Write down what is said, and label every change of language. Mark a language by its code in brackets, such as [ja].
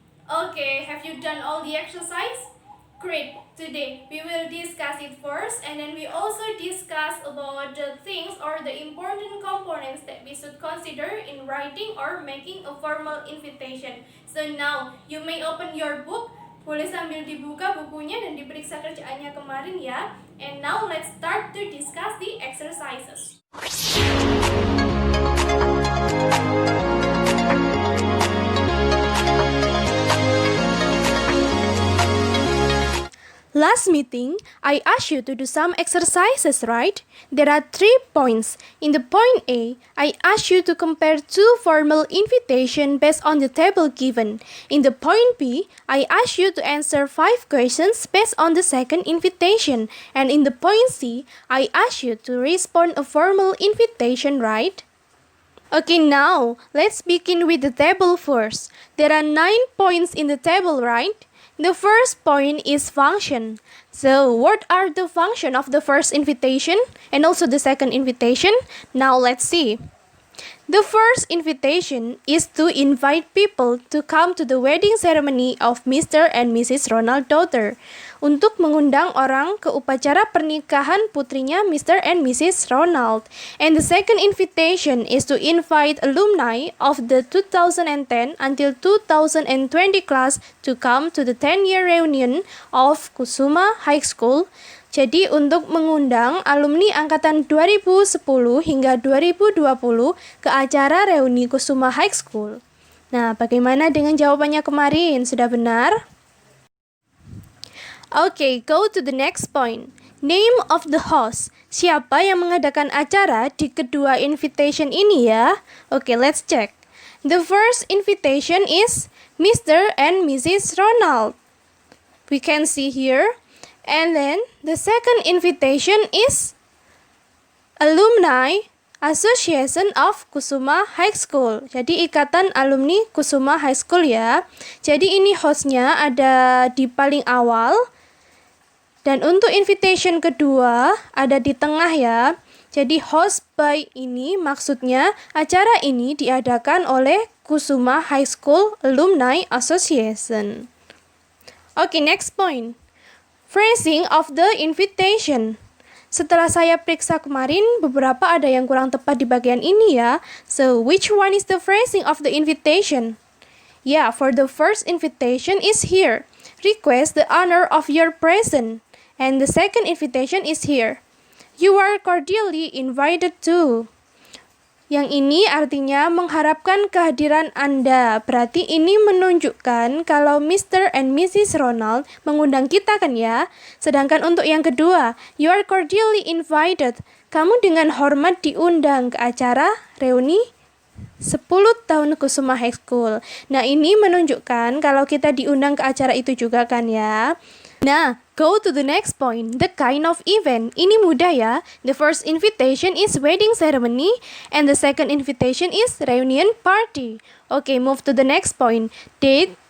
[en] Okay, have you done all the exercise? Great. Today, we will discuss it first, and then we also discuss about the things or the important components that we should consider in writing or making a formal invitation. So now, you may open your book. [id] Boleh sambil dibuka bukunya dan diperiksa kerjaannya kemarin ya. [en] And now, let's start to discuss the exercises. Last meeting, I asked you to do some exercises, right? There are 3 points. In the point A, I asked you to compare 2 formal invitations based on the table given. In the point B, I asked you to answer 5 questions based on the second invitation. And in the point C, I asked you to respond a formal invitation, right? Okay, now, let's begin with the table first. There are 9 points in the table, right? The first point is function. So, what are the function of the first invitation and also the second invitation? Now, let's see. The first invitation is to invite people to come to the wedding ceremony of Mr. and Mrs. Ronald's daughter. [id] Untuk mengundang orang ke upacara pernikahan putrinya Mr. [en] and Mrs. Ronald. And the second invitation is to invite alumni of the 2010 until 2020 class to come to the 10-year reunion of Kusuma High School. [id] Jadi untuk mengundang alumni angkatan 2010 hingga 2020 ke acara reuni Kusuma High School. Nah, bagaimana dengan jawabannya kemarin? Sudah benar? [en] Okay, go to the next point. Name of the host. [id] Siapa yang mengadakan acara di kedua invitation ini ya? [en] Okay, let's check. The first invitation is Mr. and Mrs. Ronald. We can see here. And then the second invitation is Alumni Association of Kusuma High School. [id] Jadi ikatan alumni Kusuma High School ya. Jadi ini hostnya ada di paling awal. Dan untuk invitation kedua ada di tengah ya. Jadi host by ini maksudnya acara ini diadakan oleh Kusuma High School Alumni Association. [en] Okay, next point. Phrasing of the invitation. [id] Setelah saya periksa kemarin, beberapa ada yang kurang tepat di bagian ini ya. [en] So, which one is the phrasing of the invitation? Yeah, for the first invitation is here. Request the honor of your presence. And the second invitation is here. You are cordially invited to. [id] Yang ini artinya mengharapkan kehadiran Anda. Berarti ini menunjukkan kalau Mr. and Mrs. Ronald mengundang kita kan ya. Sedangkan untuk yang kedua, [en] you are cordially invited. [id] Kamu dengan hormat diundang ke acara reuni 10 tahun Kusuma High School. Nah, ini menunjukkan kalau kita diundang ke acara itu juga kan ya. [en] Nah, go to the next point, the kind of event. [id] Ini mudah ya. [en] The first invitation is wedding ceremony and the second invitation is reunion party. Okay, move to the next point, date,